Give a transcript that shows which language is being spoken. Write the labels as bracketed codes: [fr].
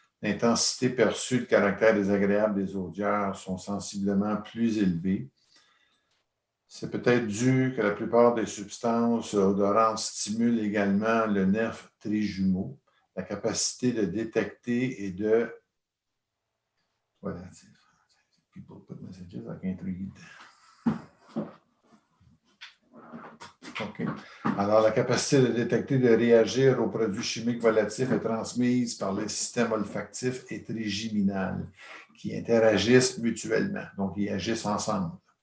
[fr] L'intensité perçue, le caractère désagréable des odeurs sont sensiblement plus élevés. C'est peut-être dû que la plupart des substances odorantes stimulent également le nerf trijumeau, la capacité de détecter et de... Voilà. [en] People put messages, I can't read. OK. [fr] Alors, la capacité de détecter, de réagir aux produits chimiques volatils est transmise par le système olfactif et trigeminal qui interagissent mutuellement, donc ils agissent ensemble.